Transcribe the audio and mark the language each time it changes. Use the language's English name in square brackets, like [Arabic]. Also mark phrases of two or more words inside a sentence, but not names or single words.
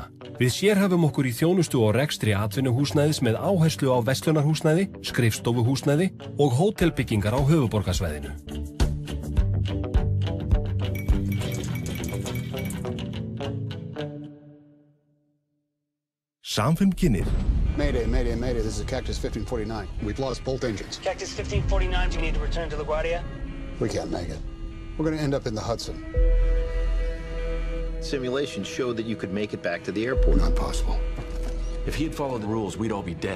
[Icelandic] Við sérhæfum okkur í þjónustu og rekstri atvinnuhúsnæðis með áherslu á verslunarhúsnæði, skrifstofuhúsnæði og hótelbyggingar á höfuðborgarsvæðinu. Samfimm kynir. [English] Mayday, mayday, mayday. This is Cactus 1549. We've lost both engines. Cactus 1549, do you need to return to LaGuardia? We can't make it. We're going to end up in the Hudson. Simulations showed that you could make it back to the airport. Not possible. If he had followed the rules, we'd all be dead.